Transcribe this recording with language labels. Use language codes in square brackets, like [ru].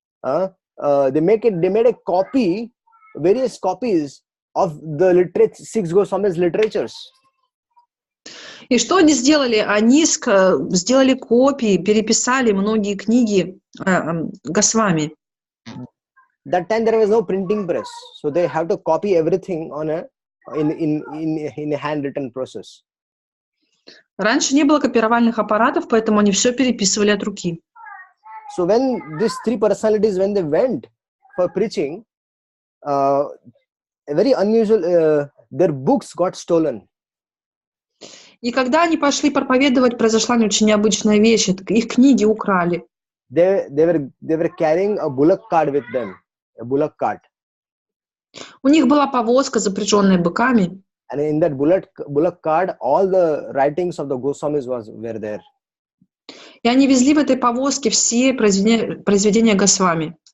[en] They made a copy, various copies of the 6 Goswamis literatures. [ru] И что они сделали? Они сделали копии, переписали многие книги Госвами. [en] That time there was no printing press, so they have to copy everything on in a handwritten process. [ru] Раньше не было копировальных аппаратов, поэтому они все переписывали от руки. [en] So when these 3 personalities, when they went for preaching, a very unusual, their books got stolen. [ru] И когда они пошли проповедовать, произошла не очень необычная вещь. Их книги украли. [en] They were carrying a bullock cart with them, a bullock cart. [ru] У них была повозка, запряженная быками. [en] And in that bullock cart, all the writings of the Goswamis were there. [ru] И они везли в этой повозке все произведения Госвами.